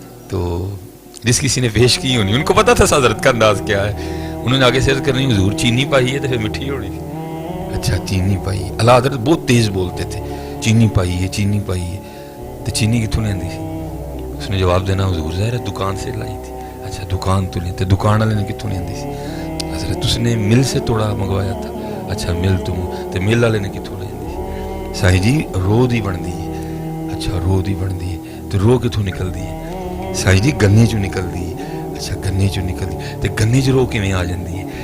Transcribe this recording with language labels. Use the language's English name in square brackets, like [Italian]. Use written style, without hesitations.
[Urdu] تو جس کسی نے پیش کی ہونی, ان کو پتا تھا حضرت کا انداز کیا ہے, انہوں نے آگے سے عرض کرنی حضور چینی پائی ہے تو پھر مٹھی ہونی تھی. [Punjabi] اچھا چینی پائی. [Urdu] اللہ حضرت بہت تیز بولتے تھے, [Punjabi] چینی پائی ہے تو چینی کتوں لینی تھی. [Urdu] اس نے جواب دینا حضور ظاہر ہے دکان سے لائی تھی. [Punjabi] اچھا دکان تو لیں, دکان والے نے کتوں لینی سی. [Urdu] حضرت اس نے مل سے توڑا منگوایا تھا. [Punjabi] اچھا مل تو مل والے نے کتوں لینی سی. سائیں جی رو دی بن دی ہے. اچھا رو دی بن دی ہے تو رو کتوں نکل دی ہے. سائیں جی گنے چوں نکل دی ہے. اچھا گنے چوں نکل دی تو گنے چ رو کیویں آ جاندی ہے.